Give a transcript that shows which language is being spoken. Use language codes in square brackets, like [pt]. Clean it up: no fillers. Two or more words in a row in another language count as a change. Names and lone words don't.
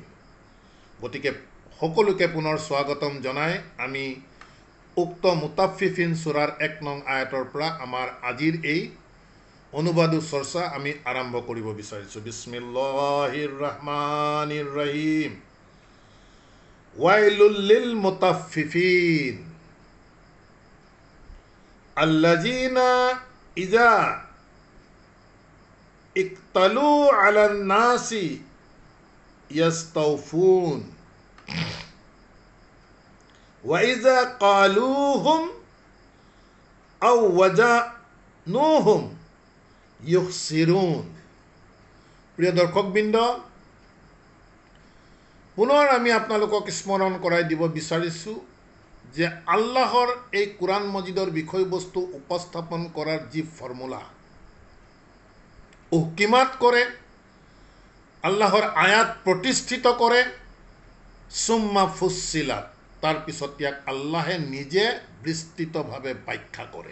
[as] গতিকে সকলোকে পুনৰ স্বাগতম জনাই আমি উক্ত মুতাফিফিন সূৰাৰ 1 নং আয়াতৰ পৰা আমাৰ আজিৰ এই অনুবাদু চৰ্চা আমি আৰম্ভ কৰিব বিচাৰিছোঁ। [ar] بسم الله الرحمن الرحيم. ويل للمطففين الذين إذا اكتالوا على الناس يستوفون وإذا كالوهم أو وزنوهم يخسرون. [as] প্ৰিয় দৰ্শকবৃন্দ, পুনৰ আমি আপোনালোকক স্মৰণ কৰাই দিব বিচাৰিছোঁ যে আল্লাহৰ এই কোৰাণ মজিদৰ বিষয়বস্তু উপস্থাপন কৰাৰ যি ফৰ্মুলা, উহকিমাত কৰে, আল্লাহৰ আয়াত প্ৰতিষ্ঠিত কৰে, [ar] ثم فصلت, [as] তাৰপিছত ইয়াক আল্লাহে নিজে বিস্তৃতভাৱে ব্যাখ্যা কৰে।